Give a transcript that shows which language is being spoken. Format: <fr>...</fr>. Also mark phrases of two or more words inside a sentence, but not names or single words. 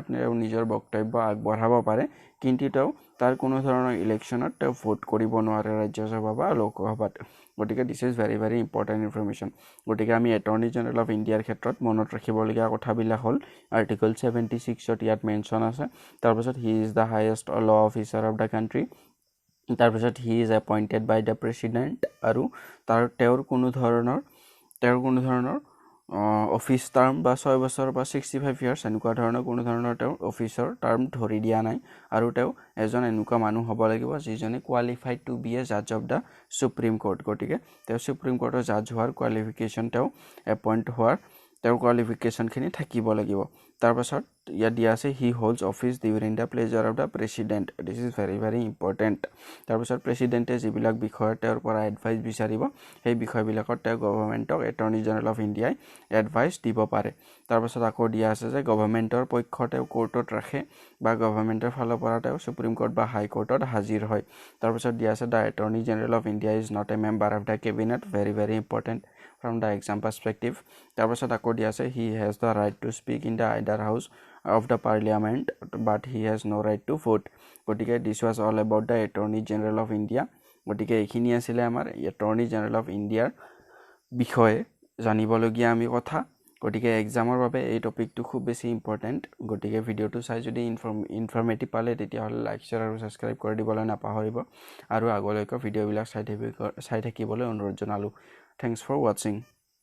<as>তেওঁ নিজৰ বক্তব্য আগবঢ়াব পাৰে কিন্তু তেওঁ তাৰ কোনো ধৰণৰ ইলেকশ্যনত তেওঁ ভোট কৰিব নোৱাৰে ৰাজ্যসভা বা লোকসভাত গতিকে</as> <en>this is very very important information</en> <as>গতিকে আমি</as> <en>attorney general of Indiaৰ</en> <as>ক্ষেত্ৰত মনত ৰাখিবলগীয়া কথাবিলাক হ'ল আৰ্টিকল 76ত ইয়াত মেনশ্যন আছে তাৰপাছত</as> <en>he is the highest law officer of the country</en> <as>তাৰপিছত</as> <en>he is appointed by the president</en> <as>আৰু তেওঁৰ কোনো ধৰণৰ</as> <en>office term</en> <as>বা 6 বছৰ বা 65 ইয়াৰ্ছ এনেকুৱা ধৰণৰ কোনো ধৰণৰ তেওঁ অফিচৰ টাৰ্ম ধৰি দিয়া নাই আৰু তেওঁ এজন এনেকুৱা মানুহ হ'ব লাগিব যিজনে</as> <en>qualified to be a judge of the supreme court</en> <as>গতিকে তেওঁ সুপ্ৰিম কোৰ্টৰ জাজ হোৱাৰ কোৱালিফিকেশ্যন তেওঁ এপইণ্ট হোৱাৰ তেওঁৰ কোৱালিফিকেশ্যনখিনি থাকিব লাগিব তাৰপাছত ইয়াত দিয়া আছে</as> <en>he holds office during the pleasure of the president this is very very important</en> <as>তাৰপিছত প্ৰেচিডেণ্টে যিবিলাক বিষয়ত তেওঁৰ পৰা এডভাইচ বিচাৰিব সেই বিষয়বিলাকত তেওঁ গভৰ্ণমেণ্টক</as> <en>attorney general of Indiaই</en> <as>এডভাইচ দিব পাৰে তাৰপাছত আকৌ দিয়া আছে যে গভৰ্ণমেণ্টৰ পক্ষ তেওঁ কোৰ্টত ৰাখে বা গভৰ্ণমেণ্টৰ ফালৰ পৰা তেওঁ সুপ্ৰিম কোৰ্ট বা হাই কোৰ্টত হাজিৰ হয় তাৰপিছত দিয়া আছে</as> <en>the attorney general of India is not a member of the cabinet very very important from the exam perspective</en> <as>তাৰপাছত আকৌ দিয়া আছে</as> <en>he has the right to speak in the either house of the parliament but he has no right to vote</en> <as>গতিকে</as> <en>this was all about the attorney general of India</en> <as>গতিকে এইখিনি আছিলে আমাৰ</as> <en>attorney general of India</en> <as>বিষয়ে জানিবলগীয়া আমি কথা গতিকে এক্সামৰ বাবে এই টপিকটো খুব বেছি ইম্পৰ্টেণ্ট গতিকে ভিডিঅ'টো চাই যদি ইনফৰ্মেটিভ পালে তেতিয়াহ'লে লাইক শ্বেয়াৰ আৰু ছাবস্ক্ৰাইব কৰি দিবলৈ নাপাহৰিব আৰু আগলৈকে ভিডিঅ'বিলাক চাই থাকিবলৈ অনুৰোধ জনালোঁ</as> <en>thanks for watching</en>